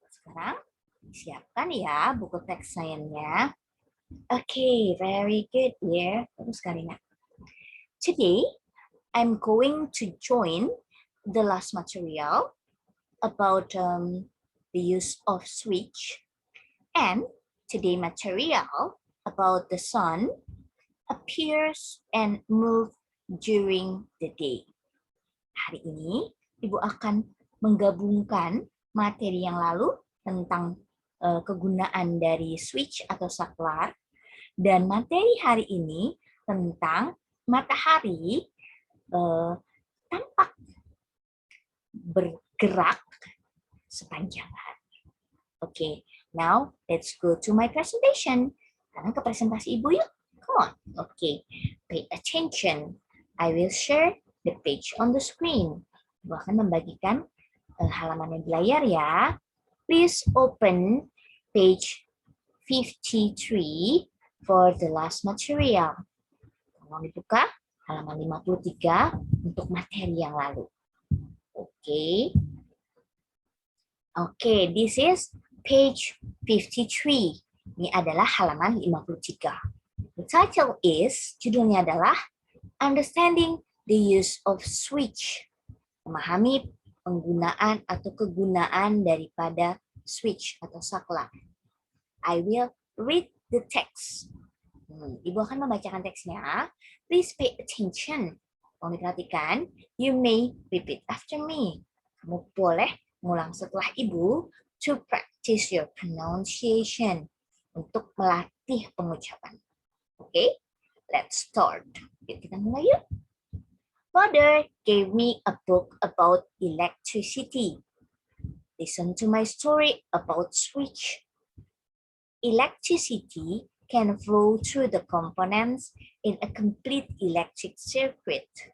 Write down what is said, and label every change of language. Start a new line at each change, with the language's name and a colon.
Indonesian: Sekarang siapkan ya buku teks sainsnya.
English: Okay, very good dear.
Indonesian: Terus
English: Karina. Today, I'm going to join the last material about the use of switch. And today material about the sun appears and move during the day.
Indonesian: Hari ini Ibu akan menggabungkan materi yang lalu tentang kegunaan dari switch atau saklar dan materi hari ini tentang matahari tampak bergerak sepanjang hari.
English: Okay, now let's go to my presentation.
Indonesian: Sekarang ke presentasi Ibu yuk.
English: Come on. Okay, pay attention. I will share the page on the screen.
Indonesian: Ibu akan membagikan halaman yang di layar ya.
English: Please open page 53 for the last material.
Indonesian: Tolong dibuka halaman 53 untuk materi yang lalu. Okay.
English: Okay, this is page 53.
Indonesian: Ini adalah halaman 53.
English: The title is,
Indonesian: judulnya adalah
English: Understanding the Use of Switch.
Indonesian: Memahami penggunaan atau kegunaan daripada switch atau saklar.
English: I will read the text.
Indonesian: Ibu akan membacakan teksnya.
English: Please pay attention.
Indonesian: Tolong diperhatikan.
English: You may repeat after me.
Indonesian: Kamu boleh mengulang setelah Ibu
English: to practice your pronunciation.
Indonesian: Untuk melatih pengucapan.
English: Okay, let's start.
Indonesian: Yuk kita mulai yuk.
English: Father gave me a book about electricity. Listen to my story about switch. Electricity can flow through the components in a complete electric circuit.